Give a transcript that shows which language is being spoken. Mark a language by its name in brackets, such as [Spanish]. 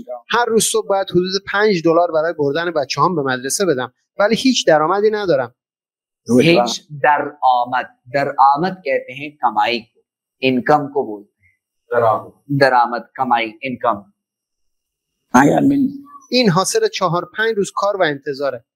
[Persian] هر روز صبح باید حدود $5 برای بردن بچه‌هام به مدرسه بدم، ولی هیچ درآمدی ندارم. هیچ درآمد [Hindi] कहते हैं कमाई को, इनकम को बोलते हैं. درآمد कमाई इनकम. [Persian] این حاصل 4-5 روز کار و انتظاره.